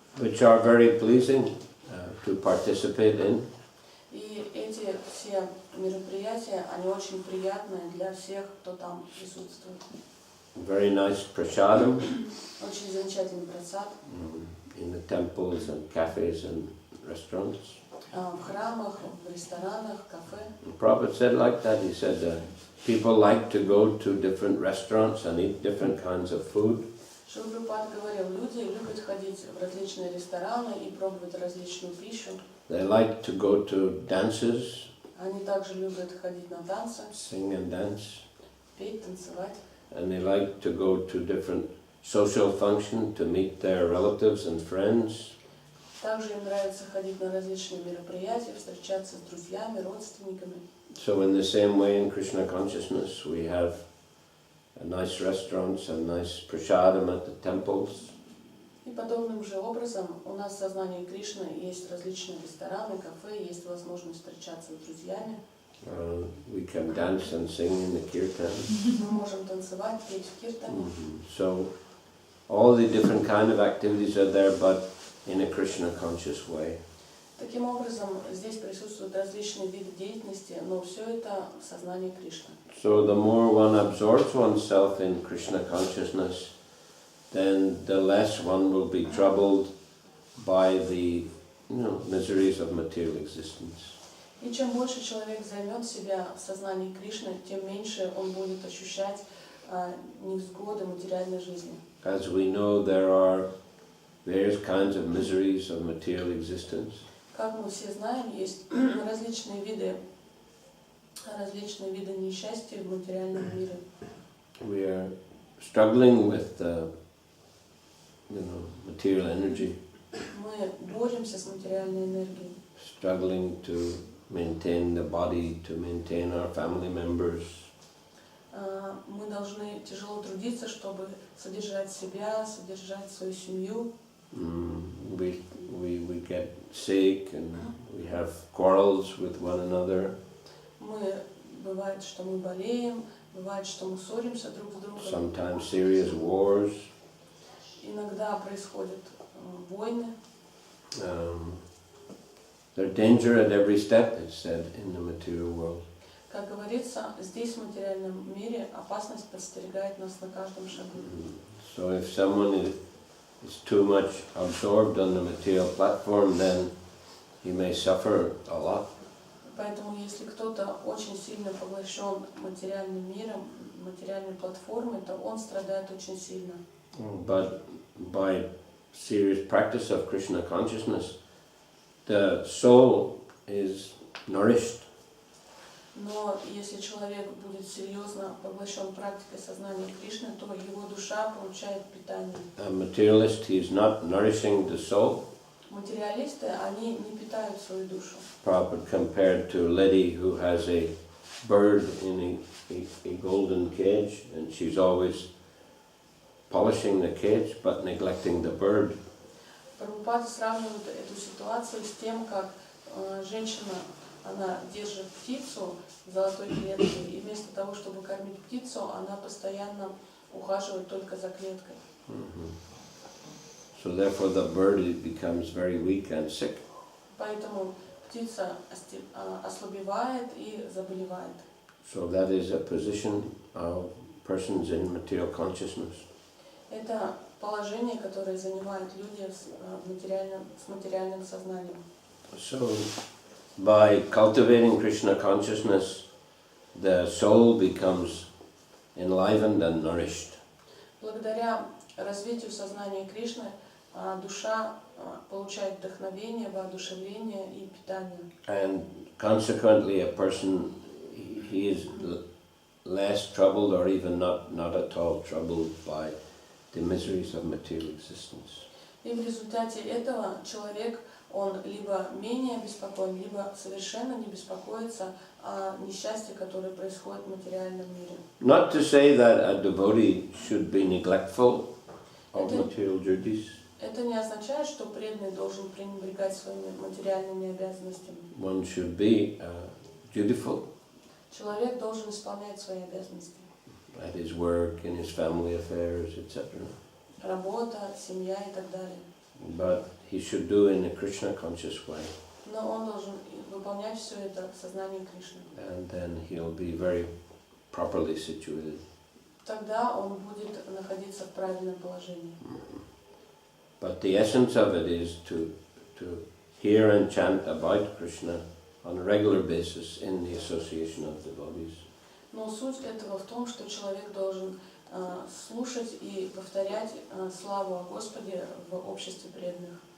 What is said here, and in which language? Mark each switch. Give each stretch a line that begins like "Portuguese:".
English: which are very pleasing to participate in.
Russian: И эти все мероприятия, они очень приятные для всех, кто там присутствует.
English: Very nice prasadam
Russian: Очень замечательный просад
English: in the temples and cafes and restaurants.
Russian: в храмах, в ресторанах, кафе.
English: The Prabhupada said like that. He said people like to go to different restaurants and eat different kinds of food.
Russian: Шрила Прабхупада говорил, люди любят ходить в различные рестораны и пробовать различную пищу.
English: They like to go to dances,
Russian: Они также любят ходить на танцы,
English: sing and dance,
Russian: петь, танцевать.
English: and they like to go to different social functions to meet their relatives and friends.
Russian: Также им нравится ходить на различные мероприятия, встречаться с друзьями, родственниками.
English: So in the same way in Krishna consciousness we have nice restaurants and nice prasadam at the temples.
Russian: И подобным же образом у нас в сознании Кришны есть различные рестораны, кафе, есть возможность встречаться с друзьями.
English: We can dance and sing in the kirtan.
Russian: Мы можем танцевать, петь в киртане.
English: So all the different kind of activities are there, but in a Krishna conscious way.
Russian: Таким образом, здесь присутствуют различные виды деятельности, но все это в сознании Кришны.
English: So the more one absorbs oneself in Krishna consciousness, then the less one will be troubled by the miseries of material existence.
Russian: И чем больше человек займет себя в сознании Кришны, тем меньше он будет ощущать невзгоды материальной жизни.
English: As we know, there are various kinds of miseries of material existence.
Russian: Как мы все знаем, есть различные виды несчастья в материальном мире.
English: We are struggling with material energy,
Russian: Мы боремся с материальной энергией,
English: struggling to maintain the body, to maintain our family members.
Russian: мы должны тяжело трудиться, чтобы содержать себя, содержать свою семью.
English: We get sick and we have quarrels with one another.
Russian: Бывает, что мы болеем, бывает, что мы ссоримся друг с другом.
English: Sometimes serious wars.
Russian: Иногда происходят войны.
English: There's danger at every step, it's said, in the material world.
Russian: Как говорится, здесь, в материальном мире, опасность подстерегает нас на каждом шагу.
English: So if someone is too much absorbed on the material platform, then he may suffer a lot.
Russian: Поэтому, если кто-то очень сильно поглощен материальным миром, материальной платформой, то он страдает очень сильно.
English: But by serious practice of Krishna consciousness, the soul is nourished.
Russian: Но если человек будет серьезно поглощен практикой сознания Кришны, то его душа получает питание.
English: A materialist, he is not nourishing the soul.
Russian: Материалисты, они не питают свою душу.
English: Prabhupada compared to a lady who has a bird in a golden cage, and she's always polishing the cage but neglecting the bird.
Russian: Прабхупада сравнивает эту ситуацию с тем, как женщина, она держит птицу в золотой клетке, и вместо того, чтобы кормить птицу, она постоянно ухаживает только за клеткой.
English: So therefore the bird becomes very weak and sick.
Russian: Поэтому птица ослабевает и заболевает.
English: So that is a position of persons in material consciousness.
Russian: Это положение, которое занимают люди с материальным сознанием.
English: So, by cultivating Krishna consciousness, the soul becomes enlivened and nourished.
Russian: Благодаря развитию сознания Кришны душа получает вдохновение, воодушевление и питание.
English: And consequently, a person, he is less troubled or even not at all troubled by the miseries of material existence.
Russian: И в результате этого человек, он либо менее беспокоен, либо совершенно не беспокоится о несчастье, которое происходит в материальном мире.
English: Not to say that a devotee should be neglectful of material duties.
Russian: Это не означает, что преданный должен пренебрегать своими материальными обязанностями.
English: One should be dutiful
Russian: Человек должен исполнять свои обязанности.
English: at his work, in his family affairs, etc.
Russian: Работа, семья и так далее.
English: But he should do it in a Krishna conscious way,
Russian: Но он должен выполнять все это в сознании Кришны.
English: and then he'll be very properly situated.
Russian: Тогда он будет находиться в правильном положении.
English: But the essence of it is to hear and chant about Krishna on a regular basis in the association of devotees.
Russian: Но суть этого в том, что человек должен слушать и повторять славу о Господе в обществе преданных.